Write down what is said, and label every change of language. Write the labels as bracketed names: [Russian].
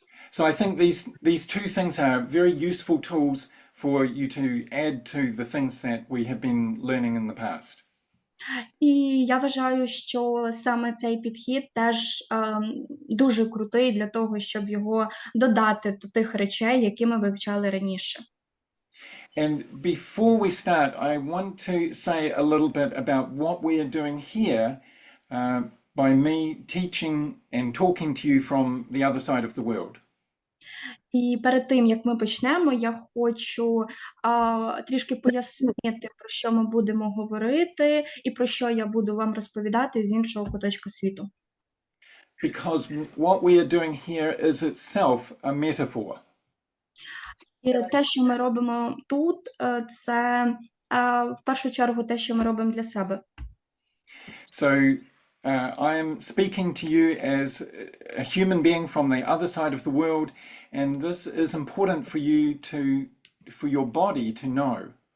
[English] So I think these two things are very useful tools for you to add to the things that we have been learning in the past. [Ukrainian] І я вважаю, що саме цей підхід теж дуже крутий для того, щоб його додати до тих речей, які ми вивчали раніше. [English] And before we start, I want to say a little bit about what we are doing here by me teaching and talking to you from the other side of the world. [Ukrainian] І перед тим, як ми почнемо, я хочу трішки пояснити, про що ми будемо говорити і про що я буду вам розповідати з іншого куточка світу. [English] Because what we are doing here is itself a metaphor. [Ukrainian] І те, що ми робимо тут, це в першу чергу те, що ми робимо для себе. [English] So I am speaking to you as a human being from the other side of the world, and this is important for you for your body to know.